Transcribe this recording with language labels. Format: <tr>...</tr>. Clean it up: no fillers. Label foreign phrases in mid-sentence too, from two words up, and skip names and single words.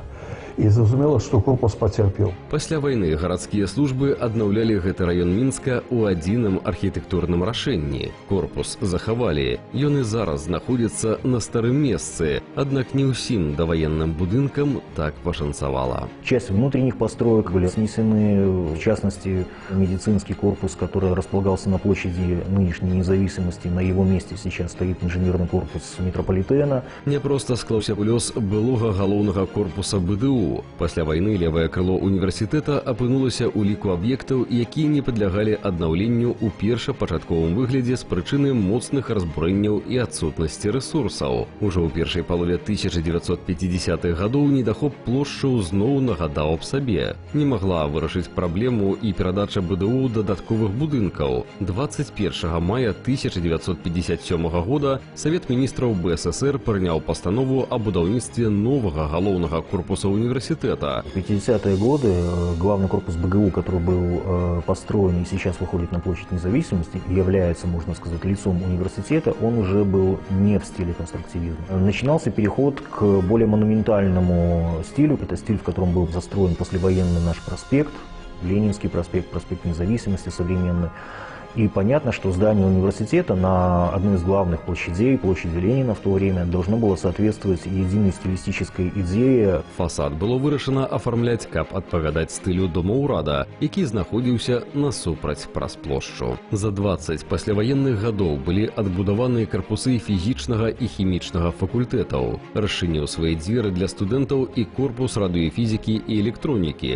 <be>І зразумела, што корпус пацярпеў. Пасля вайны гарадскія службы аднаўлялі гэты раён Мінска ў адзіным архітэктурным рашэнні. Корпус захавалі. Ён і зараз знаходзіцца на старым месцы, аднак не ўсім даваенным будынкам так пашанцавала.</be> <ru>Часть внутренних построек были снесены, в частности, медицинский корпус, который располагался на площади нынешней независимости. На его месте сейчас стоит инженерный корпус метрополитена.</ru> <be>Не проста склаўся лёс былога галоўнага корпуса БДУ. Пасля вайны левае крыло універсітэта апынулася ў ліку аб'ектаў, якія не падлягалі аднаўленню ў першапачатковым выглядзе з прычыны моцных разбурэнняў і адсутнасці рэсурсаў. Ужо ў першай палове 1950-х гадоў недахоп плошчаў зноў нагадаў аб сабе. Не магла вырашыць праблему і перадача БДУ дадатковых будынкаў. 21 мая 1957 года Савет міністраў БССР прыняў пастанову аб будаўніцтве новага галоўнага корпуса універсітэта.</be> <ru>В 50-е годы главный корпус БГУ, который был построен и сейчас выходит на площадь Независимости, является, можно сказать, лицом университета, он уже был не в стиле конструктивизма. Начинался переход к более монументальному стилю. Это стиль, в котором был застроен послевоенный наш проспект, Ленинский проспект, проспект Независимости современный. И понятно, что здание университета на одной из главных площадей, площади Ленина в то время, должно было соответствовать единой стилистической идее.</ru> <be>Фасад было вырашана афармляць, каб адпавядаць стылю дома ўрада, які знаходзіўся насупраць праз плошчу. За 20 пасляваенных гадоў былі адбудаваны карпусы фізічнага і хімічнага факультэтаў. Расчыніў свае дзверы для студэнтаў і корпус радыёфізікі і электронікі.</be>